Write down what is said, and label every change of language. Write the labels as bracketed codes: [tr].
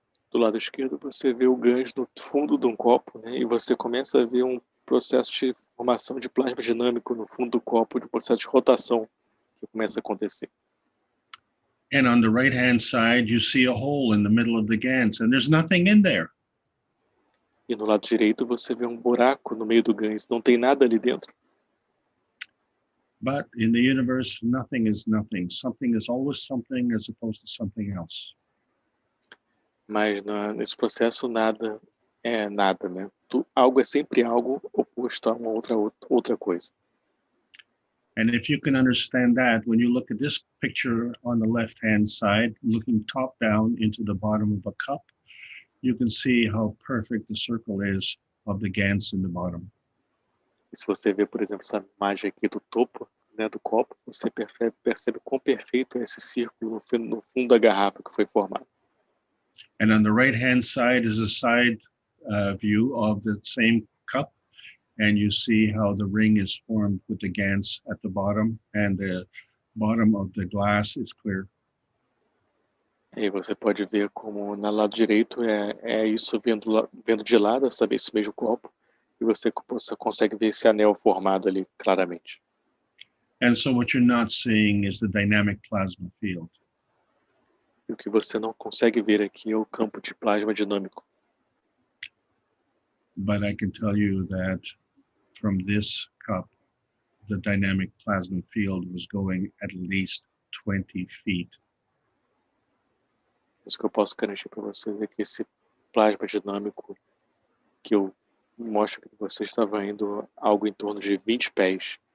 [pt] Do lado esquerdo você vê o gans no fundo de um copo, né? E você começa a ver um processo de formação de plasma dinâmico no fundo do copo, de processo de rotação que começa a acontecer. [en] And on the right-hand side, you see a hole in the middle of the GANs and there's nothing in there. [pt] E no lado direito você vê um buraco no meio do gans, não tem nada ali dentro. [en] But in the universe, nothing is nothing. Something is always something as opposed to something else. [pt] Mas nesse processo nada é nada, né? Algo é sempre algo oposto a uma outra coisa. [en] And if you can understand that, when you look at this picture on the left-hand side, looking top down into the bottom of a cup, you can see how perfect the circle is of the GANs in the bottom. [pt] E se você vê, por exemplo, essa imagem aqui do topo, né, do copo, você percebe quão perfeito é esse círculo no fundo da garrafa que foi formado. [en] And on the right-hand side is a side view of the same cup, and you see how the ring is formed with the GANs at the bottom, and the bottom of the glass is clear. [pt] E você pode ver como no lado direito é isso vendo de lado, sabe, esse mesmo copo, e você consegue ver esse anel formado ali claramente. [en] And so what you're not seeing is the dynamic plasma field. [pt] E o que você não consegue ver aqui é o campo de plasma dinâmico. [en] But I can tell you that from this cup, the dynamic plasma field was going at least 20 feet. [pt] Isso que eu posso garantir para vocês é que esse plasma dinâmico que eu mostro que você estava indo algo em torno de 20 pés.